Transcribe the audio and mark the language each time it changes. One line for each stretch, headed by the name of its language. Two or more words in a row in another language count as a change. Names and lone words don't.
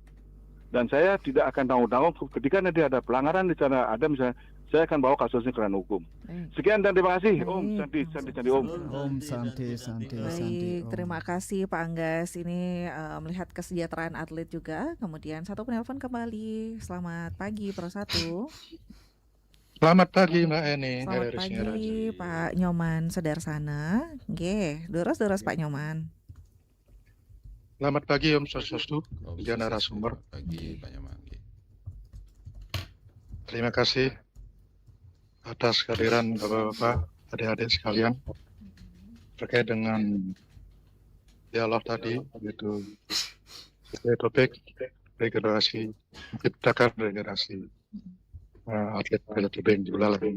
Indonesian: Dan saya tidak akan tanggung-tanggung ketika nanti ada pelanggaran di sana, ada misalnya, saya akan bawa kasusnya ke ranah hukum. Sekian dan terima kasih.
Sanskrit: Om Santi Om. Om Santi.
Indonesian: Baik, terima kasih Pak Anggas. Ini melihat kesejahteraan atlet juga. Kemudian satu penelpon kembali. Selamat pagi Pro 1. Selamat pagi Mbak Eni. Selamat pagi Pak Nyoman Sedersana.
Balinese: Nggih, durus Pak Nyoman.
Indonesian: Selamat pagi
Sanskrit: Om Swastiastu,
Indonesian: dan narasumber. Pagi Pak Nyoman. Terima kasih atas kehadiran Bapak-bapak, adik-adik sekalian terkait dengan dialog tadi, yaitu topik regenerasi, menciptakan regenerasi atlet tebing di Buleleng.